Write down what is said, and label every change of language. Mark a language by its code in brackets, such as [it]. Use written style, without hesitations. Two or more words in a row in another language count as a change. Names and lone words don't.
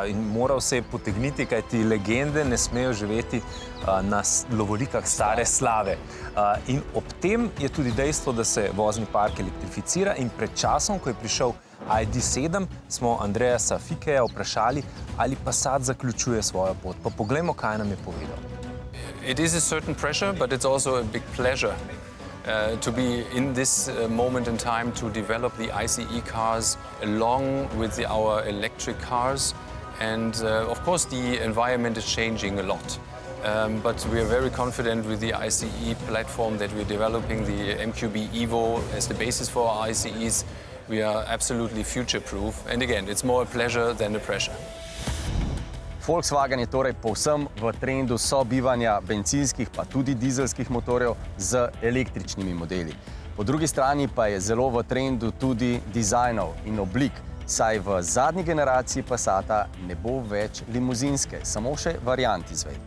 [sl] in moral se je potegniti, kajti legende ne smejo živeti na lovorikah stare slave. In ob tem je tudi dejstvo, da se vozni park elektrificira in pred časom, ko je prišel ID.7, smo Andreja Fikeja vprašali, ali Passat zaključuje svojo pot. Pa poglejmo, kaj nam je povedal. [en] It is a certain pressure, but it's also a big pleasure to be in this moment in time to develop the ICE cars along with our electric cars. And of course, the environment is changing a lot. But we are very confident with the ICE platform that we're developing, the MQB Evo as the basis for our ICEs. We are absolutely future-proof. And again, it's more a pleasure than a pressure. [sl] Volkswagen je torej povsem v trendu sobivanja bencinskih pa tudi dizelskih motorjev z električnimi modeli. Po drugi strani pa je zelo v trendu tudi dizajnov in oblik, saj v zadnji generaciji Passata ne bo več limuzinske, samo še variant izvedbe.